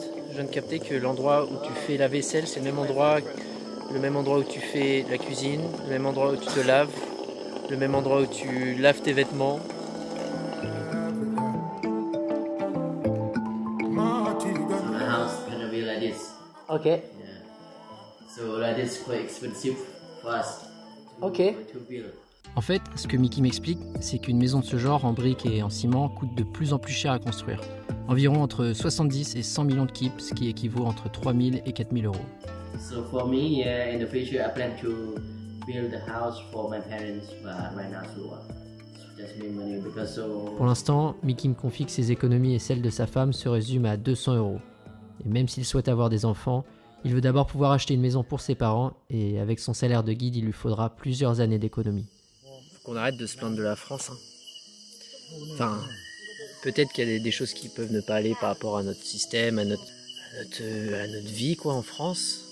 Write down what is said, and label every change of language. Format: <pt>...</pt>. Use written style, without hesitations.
<fr>Je viens de capter que l'endroit où tu fais la vaisselle, c'est le même endroit où tu fais la cuisine, le même endroit où tu te laves, le même endroit où tu laves tes vêtements.</fr> <en>My house gonna be like this. Ok. Yeah. So like this quite expensive for us. Ok. To build.</en> <fr>En fait, ce que Mickey m'explique, c'est qu'une maison de ce genre en briques et en ciment coûte de plus en plus cher à construire. Environ entre 70 et 100 millions de kips, ce qui équivaut entre 3 000 et 4 000 euros.</fr> <en>So for me, yeah, in the future, I plan to build a house for my parents, but right now, so just make money because so.</en> <fr>Pour l'instant, Mickey me confie que ses économies et celles de sa femme se résument à 200 euros. Et même s'il souhaite avoir des enfants, il veut d'abord pouvoir acheter une maison pour ses parents, et avec son salaire de guide, il lui faudra plusieurs années d'économie. Faut qu'on arrête de se plaindre de la France. Hein. Enfin, peut-être qu'il y a des choses qui peuvent ne pas aller par rapport à notre système, à notre vie quoi en France.</fr>